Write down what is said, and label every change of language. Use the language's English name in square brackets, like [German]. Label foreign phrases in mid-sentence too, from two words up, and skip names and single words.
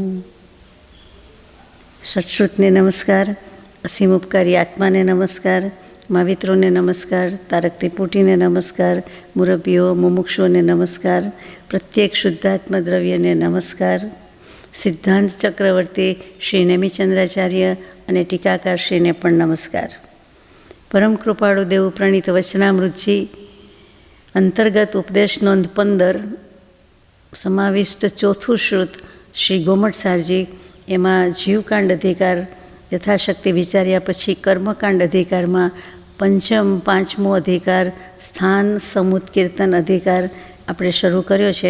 [Gujarati] સત્શ્રુતને નમસ્કાર, અસીમ ઉપકારી આત્માને નમસ્કાર, મહાવિત્રોને નમસ્કાર, તારક ત્રિપુટીને નમસ્કાર, મુરબ્બીઓ મુમુક્ષુઓને નમસ્કાર, પ્રત્યેક શુદ્ધાત્મા દ્રવ્યને નમસ્કાર, સિદ્ધાંત ચક્રવર્તી શ્રી નેમિચંદ્રાચાર્ય અને ટીકાકાર શ્રીને પણ નમસ્કાર। પરમ કૃપાળુ દેવ પ્રણીત વચનામૃતજી અંતર્ગત ઉપદેશ નોંધ 15 સમાવિષ્ટ ચોથું શ્રુત શ્રી ગોમટસારજી, એમાં જીવકાંડ અધિકાર યથાશક્તિ વિચાર્યા પછી કર્મકાંડ અધિકારમાં પાંચમો અધિકાર સ્થાન સમુત્કીર્તન અધિકાર આપણે શરૂ કર્યો છે।